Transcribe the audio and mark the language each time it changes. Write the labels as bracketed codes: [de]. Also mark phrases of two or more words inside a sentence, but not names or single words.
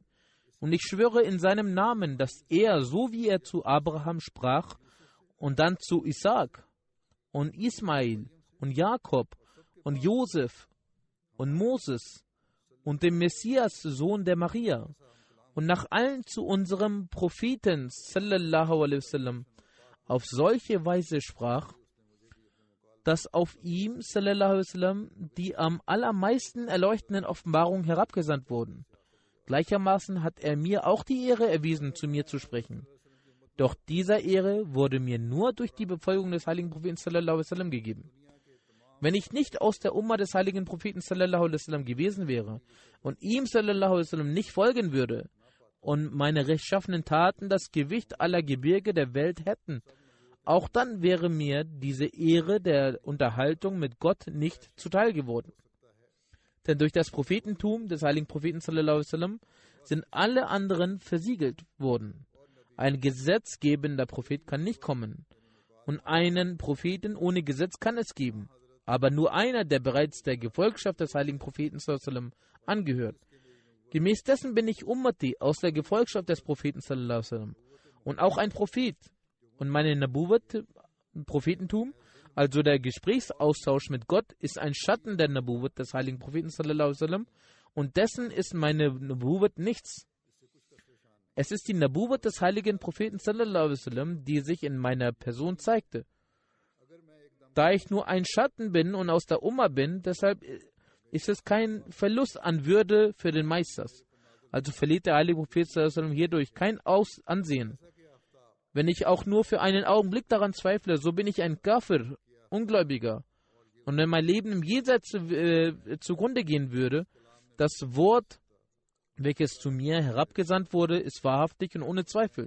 [de] Und ich schwöre in seinem Namen, dass er, so wie er zu Abraham sprach, und dann zu Isaak und Ismail und Jakob und Josef und Moses und dem Messias, Sohn der Maria, und nach allen zu unserem Propheten, [ar] صلى الله عليه وسلم, [de] auf solche Weise sprach, dass auf ihm, [ar] صلى الله عليه وسلم, [de] die am allermeisten erleuchtenden Offenbarungen herabgesandt wurden. Gleichermaßen hat er mir auch die Ehre erwiesen, zu mir zu sprechen. Doch dieser Ehre wurde mir nur durch die Befolgung des heiligen Propheten [ar] صلى الله عليه وسلم [de] gegeben. Wenn ich nicht aus der Umma des heiligen Propheten [ar] صلى الله عليه وسلم [de] gewesen wäre und ihm [ar] صلى الله عليه وسلم [de] nicht folgen würde und meine rechtschaffenen Taten das Gewicht aller Gebirge der Welt hätten, auch dann wäre mir diese Ehre der Unterhaltung mit Gott nicht zuteil geworden. Denn durch das Prophetentum des heiligen Propheten [ar] صلى الله عليه وسلم [de] sind alle anderen versiegelt worden. Ein gesetzgebender Prophet kann nicht kommen. Und einen Propheten ohne Gesetz kann es geben. Aber nur einer, der bereits der Gefolgschaft des heiligen Propheten [ar] صلى الله عليه وسلم [de] angehört. Gemäß dessen bin ich Ummati aus der Gefolgschaft des Propheten [ar] صلى الله عليه وسلم. [de] Und auch ein Prophet. Und meine Nabuwat, Prophetentum, also der Gesprächsaustausch mit Gott, ist ein Schatten der Nabuwat des heiligen Propheten [ar] صلى الله عليه وسلم. [de] Und dessen ist meine Nabuwat nichts. Es ist die Nabuwat des heiligen Propheten [ar] صلى الله عليه وسلم, [de] die sich in meiner Person zeigte. Da ich nur ein Schatten bin und aus der Umma bin, deshalb ist es kein Verlust an Würde für den Meisters. Also verliert der heilige Prophet [ar] صلى الله عليه وسلم [de] hierdurch kein Ansehen. Wenn ich auch nur für einen Augenblick daran zweifle, so bin ich ein Kafir, Ungläubiger. Und wenn mein Leben im Jenseits zugrunde gehen würde, das Wort, welches zu mir herabgesandt wurde, ist wahrhaftig und ohne Zweifel.